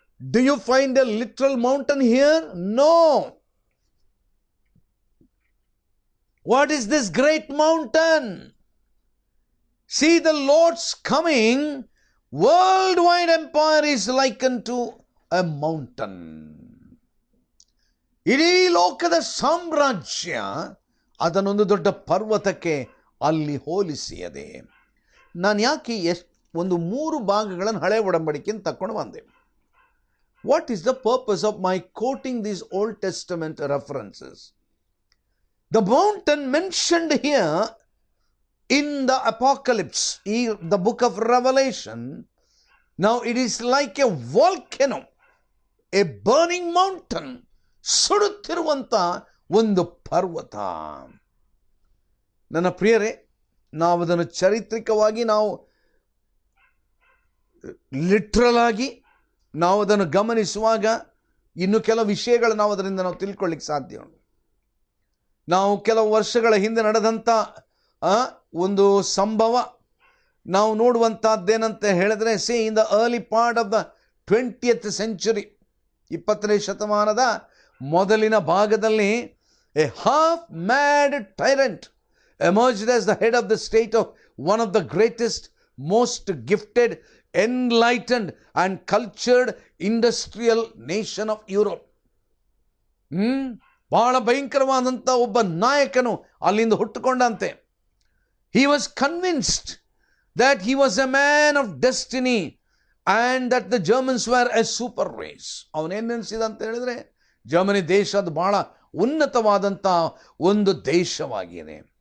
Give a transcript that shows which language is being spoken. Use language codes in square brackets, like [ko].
[en] Do you find a literal mountain here? No. What is this great mountain? See, the Lord's coming worldwide empire is likened to a mountain. [kn] ಇಡೀ ಲೋಕದ ಸಾಮ್ರಾಜ್ಯ ಅದನ್ನೊಂದು ದೊಡ್ಡ ಪರ್ವತಕ್ಕೆ ಅಲ್ಲಿ ಹೋಲಿಸಿಯದೆ. ನಾನು ಯಾಕೆ ಒಂದು 3 ಭಾಗಗಳನ್ನು ಹಳೆ ಒಡಂಬಡಿಕೆಯನ್ನು ತಕೊಂಡು ಬಂದೆ. [en] What is the purpose of my quoting these Old Testament references? The mountain mentioned here in the apocalypse, the book of Revelation, now it is like a volcano, a burning mountain, [kn] ಸುಡುತ್ತಿರುವಂತ ಒಂದು ಪರ್ವತ. ನನ್ನ ಪ್ರಿಯರೇ, ನಾವು ಅದನ್ನು ಚಾರಿತ್ರಿಕವಾಗಿ, ನಾವು literal ಆಗಿ ನಾವು ಅದನ್ನು ಗಮನಿಸುವಾಗ ಇನ್ನು ಕೆಲವು ವಿಷಯಗಳು ನಾವು ಅದರಿಂದ ನಾವು ತಿಳ್ಕೊಳ್ಳಿಕ್ಕೆ ಸಾಧ್ಯ ಉಂಟು. ನಾವು ಕೆಲವು ವರ್ಷಗಳ ಹಿಂದೆ ನಡೆದಂಥ ಒಂದು ಸಂಭವ ನಾವು ನೋಡುವಂಥದ್ದೇನಂತ ಹೇಳಿದ್ರೆ, [en] in the early part of the 20th century, [kn] 20ನೇ ಶತಮಾನದ ಮೊದಲಿನ ಭಾಗದಲ್ಲಿ, [en] A half mad tyrant emerged as the head of the state of one of the greatest, most gifted, enlightened and cultured industrial nation of Europe. [kn] ಬಹಳ ಭಯಂಕರವಾದಂಥ ಒಬ್ಬ ನಾಯಕನು ಅಲ್ಲಿಂದ ಹುಟ್ಟುಕೊಂಡಂತೆ. [en] He was convinced that he was a man of destiny and that the Germans were a super race. [kn] ಅವನೇನು ನೆನೆಸಿದ ಅಂತ ಹೇಳಿದ್ರೆ, Germany ದೇಶ ಅದು ಬಹಳ ಉನ್ನತವಾದಂಥ ಒಂದು ದೇಶವಾಗಿದೆ.